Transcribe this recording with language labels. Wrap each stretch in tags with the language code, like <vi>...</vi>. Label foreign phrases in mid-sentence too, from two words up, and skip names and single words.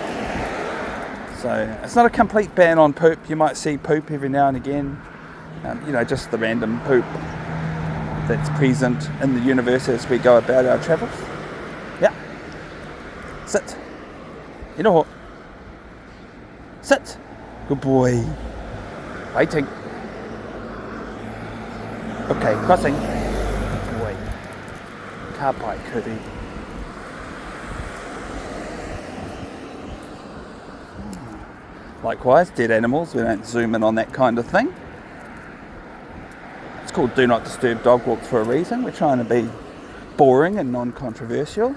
<en>So it's not a complete ban on poop. You might see poop every now and again, you know, just the random poop that's present in the universe as we go about our travels. Yeah. Sit. You know what? Sit. Good boy. Waiting. Okay, crossing. Good boy.</en> <mi>Ka pai kuri.</mi> <en>Likewise, dead animals, we don't zoom in on that kind of thing. It's called Do Not Disturb Dog Walks for a reason. We're trying to be boring and non-controversial.</en>